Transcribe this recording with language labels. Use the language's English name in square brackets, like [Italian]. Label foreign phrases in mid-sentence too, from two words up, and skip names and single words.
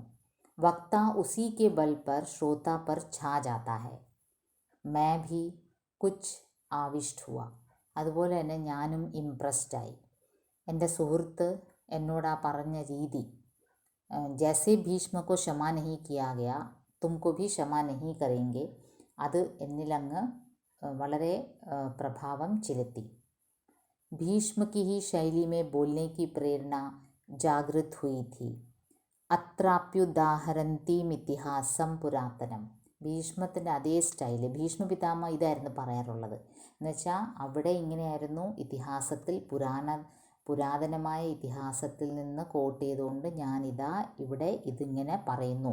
[Hindi] वक्त उसी के बल पर श्रोता पर छा जाता है. मैं भी कुछ आविष्ट हुआ. [Malayalam] അതുപോലെ തന്നെ ഞാനും ഇംപ്രസ്ഡായി. എൻ്റെ സുഹൃത്ത് എന്നോട് ആ പറഞ്ഞ രീതി, [Hindi] जैसे भीष्म को क्षमा नहीं किया गया तुमको भी क्षमा नहीं करेंगे, [Malayalam] അത് എന്നിലങ്ങ് വളരെ प्रभावം ചെലുത്തി. [Hindi] भीष्म की ही शैली में बोलने की प्रेरणा जागृत हुई थी. [Sanskrit] अत्राप्युदाहरन्तीमं इतिहासं पुरातनम्. [Malayalam] ഭീഷ്മത്തിൻ്റെ അതേ സ്റ്റൈല് ഭീഷ്മ പിതാമഹ ഇതായിരുന്നു പറയാറുള്ളത്. എന്നുവെച്ചാൽ അവിടെ ഇങ്ങനെയായിരുന്നു ഇതിഹാസത്തിൽ പുരാതനമായ ഇതിഹാസത്തിൽ നിന്ന് കോട്ട് ചെയ്തുകൊണ്ട് ഞാനിതാ ഇവിടെ ഇതിങ്ങനെ പറയുന്നു.